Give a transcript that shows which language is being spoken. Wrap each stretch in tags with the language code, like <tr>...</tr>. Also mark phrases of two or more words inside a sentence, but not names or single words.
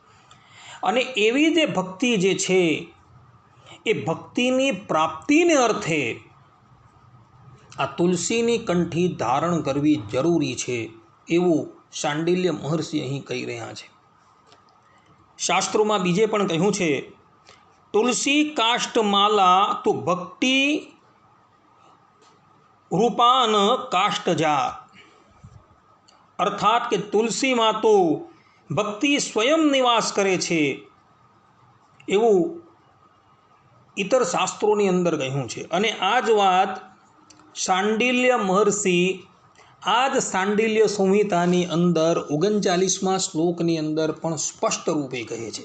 <gu>અને એવી જે ભક્તિ જે છે એ ભક્તિની પ્રાપ્તિને અર્થે આ તુલસીની કંઠી ધારણ કરવી જરૂરી છે એવું શાંડિલ્ય મહર્ષિ અહીં કહી રહ્યા છે। શાસ્ત્રોમાં બીજે પણ કહ્યું છે,</gu> <sa>तुलसी काष्ट माला तो भक्ति रूपान काष्टजा।</sa> <gu>અર્થાત કે તુલસીમાં તો ભક્તિ સ્વયં નિવાસ કરે છે એવું ઇતર શાસ્ત્રોની અંદર કહ્યું છે. અને આ જ વાત શાંડિલ્ય મહર્ષિ આ જ શાંડિલ્ય સંહિતાની અંદર 39મા શ્લોકની અંદર પણ સ્પષ્ટ રૂપે કહે છે.</gu>